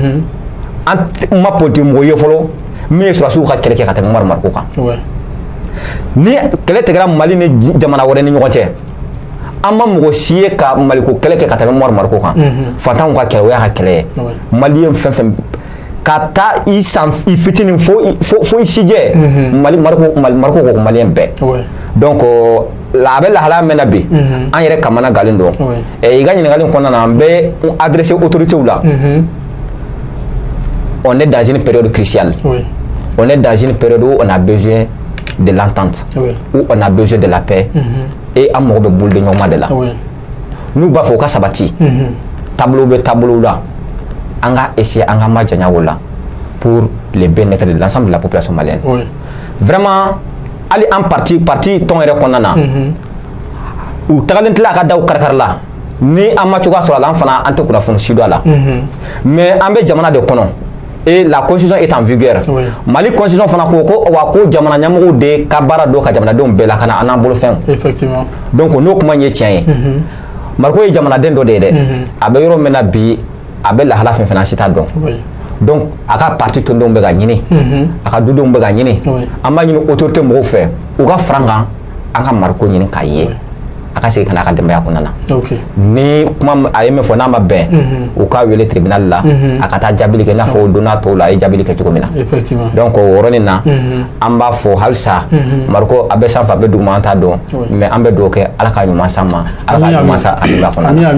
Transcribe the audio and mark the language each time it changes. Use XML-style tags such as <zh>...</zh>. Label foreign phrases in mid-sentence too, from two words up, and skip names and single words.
<bm>an ma politique mɔgɔ ye fɔlɔ min ye surasiw ka kɛlɛ kɛ ka tɛmɛ Mariko kan ni kɛlɛ tigɛra Mali ni jamana wɛrɛ ni ɲɔgɔn cɛ an ma mɔgɔ si ye ka Maliko kɛlɛ kɛ ka tɛmɛ Mariko kan fantanw ka kɛlɛ o y'a ka kɛlɛ ye Maliyɛn fɛn fɛn ka taa i fitinin fo i sijɛ Mariko ko Maliyɛn bɛɛ donc a bɛ lahala min na bi an yɛrɛ kamana galen don i ka ɲininkali kɔnɔna na an bɛ adresser autorités la</bm> <fr>on est dans une période cruciale on est dans une période où on a besoin de l'entente où on a besoin de la paix et</fr> <bm>an mago bɛ bolo de ɲɔgɔn de la n'u b'a fɔ u ka sabati tableau bɛ tableau la an ka essayer an ka majanya o la</bm> <fr>pour le bien-être de l'ensemble de la population malienne vraiment</fr> <bm>ali en parti ton yɛrɛ kɔnɔna na u tagalen tila a ka daw karikari la ni an ma cogoya sɔrɔ a la an fana an tɛ kunnafoni si dɔn a la mais an bɛ jamana de kɔnɔ</bm> <fr>et la constitution est en vigueur</fr> <bm>Mali constitution fana ko wa ko jamana ɲɛmɔgɔw de ka baara don ka jamanadenw bɛɛ lakana an n'an bolo fɛnw</bm> <fr>effectivement donc</fr> <bm>n'o kuma ye tiɲɛ ye Mariko ye jamanaden dɔ de ye dɛ a bɛ yɔrɔ min na bi a bɛ lahala fɛn fɛn si t'a dɔn donc a ka parti tondenw bɛ ka ɲini a ka dudenw bɛ ka ɲini an b'a ɲini autorité mɔgɔw fɛ u ka fara an kan an ka Mariko ɲini k'a ye a ka segin ka n'a ka denbaya kɔnɔna na ni kuma a ye min fɔ n'a ma bɛn u k'a wele tribunal la a ka taa jaabili kɛ i n'a fɔ o donna tɔw la a ye jaabili kɛ cogo min na donc o yɔrɔnin na an b'a fɔ halisa Mariko a bɛ sanfɛ a bɛ duguma an t'a dɔn mais an bɛ dugawu kɛ ala ka ɲuman s'an ma ala ka ɲuman sa a denbaya kɔnɔna na</bm>